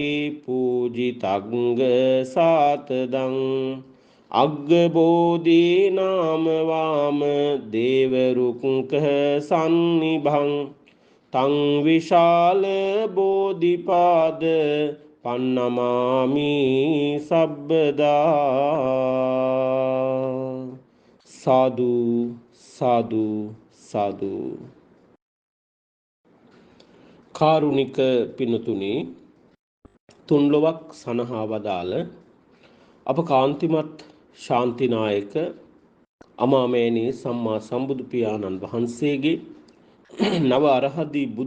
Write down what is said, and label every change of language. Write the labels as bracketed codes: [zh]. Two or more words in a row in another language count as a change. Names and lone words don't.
[pi] පූජිතග්ග සාතදං අග්ග බෝධි නාම වාම දේවරුක්ඛ සන්නිභං තං විශාල බෝධිපාද පන්නමාමි සබ්බදා සාදු සාදු සාදු. [si] කාරුණික පිනතුනි, තුන්ලොවක් සනහා වදාළ අප කාන්තිමත් ශාන්තිනායක අමාමෑණී සම්මා සම්බුදු පියාණන් වහන්සේගේ නව අරහදී බුදු